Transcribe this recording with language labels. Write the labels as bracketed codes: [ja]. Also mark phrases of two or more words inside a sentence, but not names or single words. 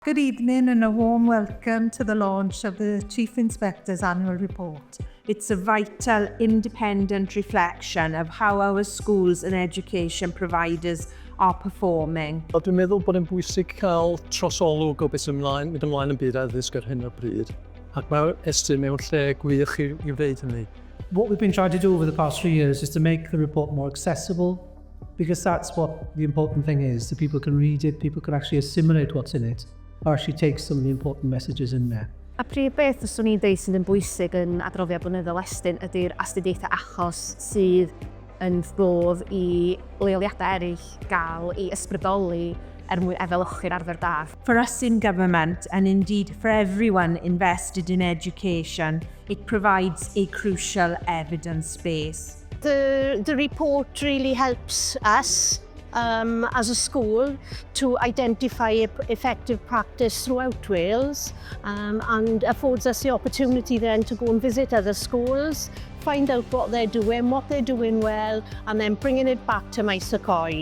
[en] Good evening and a warm welcome to the launch of the Chief Inspector's Annual Report. It's a vital, independent reflection of how our schools and education providers are performing. [cy] Dwi'n meddwl bod yn bwysig cael trosolwg o beth sy'n mynd ymlaen yn byd addysg ar hyn o bryd. Ac mae Estyn mewn lle gwych i wneud hynny. [en] What we've been trying to do over the past 3 years is to make the report more accessible, because that's what the important thing is, that people can read it, people can actually assimilate what's in it, or actually take some of the important messages in there. [cy] A prif beth yswn i'n dweud sydd yn bwysig yn Adroddiad Blynyddol Estyn ydy'r astudiaethau achos sydd yn ddodd i leoliadau eraill gael i ysbrydoli mwyn efelychu'r arfer da. [en] For us in government, and indeed for everyone invested in education, it provides a crucial evidence base. The report really helps us as a school to identify effective practice throughout Wales and affords us the opportunity then to go and visit other schools, find out what they're doing well, and then bringing it back to Maes y Coed.